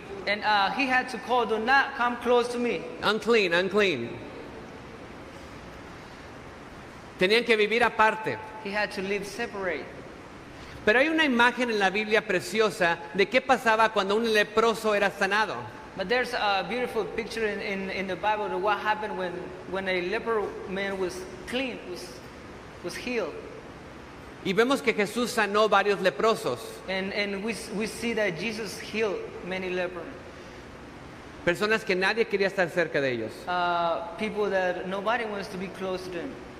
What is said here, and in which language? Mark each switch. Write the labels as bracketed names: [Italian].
[English] And he had to call, do not come close to me. Unclean, unclean. [Spanish] Tenían que vivir aparte. [English] He had to live separate. [Spanish] Pero hay una imagen en la Biblia preciosa de qué pasaba cuando un leproso era sanado. [English] But there's a beautiful picture in the Bible of what happened when a leper man was clean, was healed. [Spanish] Y vemos que Jesús sanó varios leprosos, [English] And we see that Jesus healed many lepers. [Spanish] personas que nadie quería estar cerca de ellos. [English] People that nobody wants to be close to them.